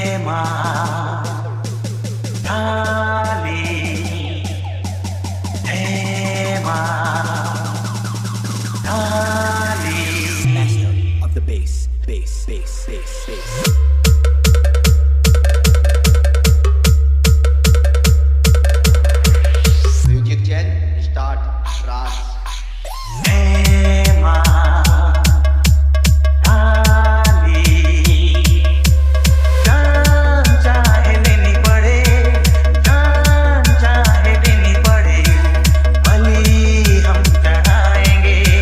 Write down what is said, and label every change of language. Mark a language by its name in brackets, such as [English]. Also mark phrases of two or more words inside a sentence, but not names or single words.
[Hindi] माँ काली है माँ काली। [English] Master of the bass, bass, bass, bass, bass. Music chain start trance. [Hindi] है माँ काली, जान चाहे लेनी पड़े, जान चाहे देनी पड़े, बलि हम चढ़ाएंगे।